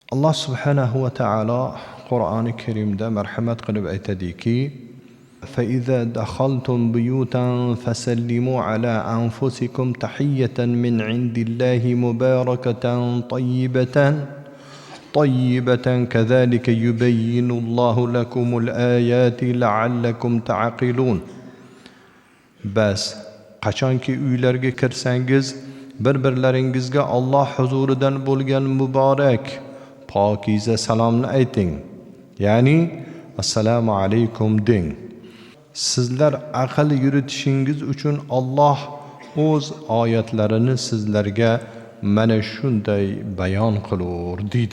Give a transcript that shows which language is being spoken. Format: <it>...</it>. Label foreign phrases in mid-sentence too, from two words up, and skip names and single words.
<uz>Allah</uz> <ar>سبحانه وتعالى</ar> <uz>Qur'oni Karimda marhamat qilib aytadiki:</uz> <ar>فإذا دخلتم بيوتا فسلموا على أنفسكم تحية من عند الله مباركة طيبة كذلك يبين الله لكم الآيات لعلكم تعقلون.</ar> <uz>Bas qachonki uylarga kirsangiz bir-birlaringizga Alloh huzuridan bo'lgan muborak pokiza salomni ayting, ya'ni</uz> <ar>السلام عليكم</ar> <uz>deng. Sizlar aql yuritishingiz uchun Alloh o'z oyatlarini sizlarga mana shunday bayon qilur deydi.</uz>